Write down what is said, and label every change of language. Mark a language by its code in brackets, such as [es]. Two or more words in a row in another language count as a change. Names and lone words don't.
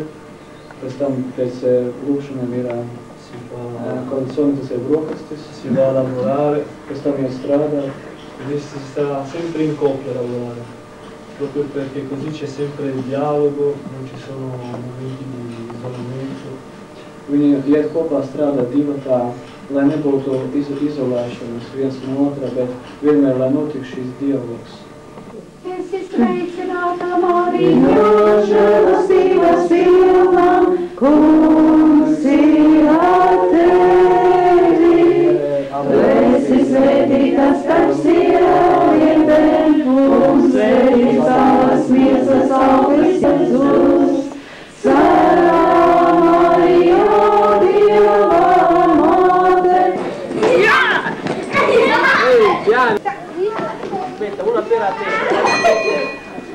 [lv] Pēc tam pēc lūkšanām ir colazione, tas ir brokastis, [it] si va a lavorare, [lv] pēc tam ir strādāt. [it] quindi si sta sempre in coppia a lavorare, proprio perché così c'è sempre il dialogo, non ci sono momenti di isolamento. [lv] Viņi iet kopā strādā divatā, lai nebūtu izolēšanas viens no otra, bet vienmēr, lai notiek šīs dialogs. Esi sveicināta, Marija, žēlastības pilna, Kungs ir ar tevi. Tu esi svētīta starp sievietēm, un svētīts tavas miesas auglis Jēzus. Svētā Marija, Dieva Māte. [it] Aspetta, una per a te.